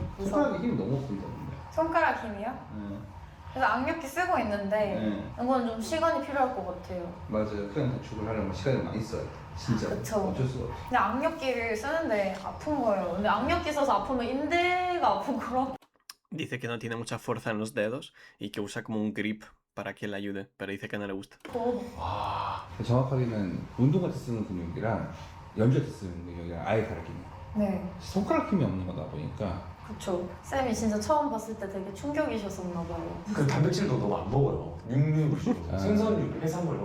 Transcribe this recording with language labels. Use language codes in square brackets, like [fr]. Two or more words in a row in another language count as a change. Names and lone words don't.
[ko] 손가락에 힘이 너무 없습니다. 손가락 힘이요? 네. 그래서 악력기 쓰고 있는데 네. 이건 좀 시간이 필요할 것 같아요. 맞아요. 그냥 단축을 하려면 시간이 많이 써요. 진짜. 그쵸. 어쩔 수가 없어. 근데 악력기를 쓰는데 아픈 거예요. 근데 악력기 써서 아프면 인대가 아픈 거라고. [es] Dice que no tiene mucha fuerza en los dedos y que usa como un grip para que le ayude, pero dice que no le gusta. [ko] 와. 정확하게는 운동할 때 쓰는 근육이랑 연주할 때 쓰는 근육이랑 아예 다르긴 해요. 네, 손가락 힘이 없는 거다 보니까 그쵸. 쌤이 진짜 처음 봤을 때 되게 충격이셨었나 봐요. 그 단백질도 너무 안 먹어요. 육류 주로. 아. 생선류, 해산물.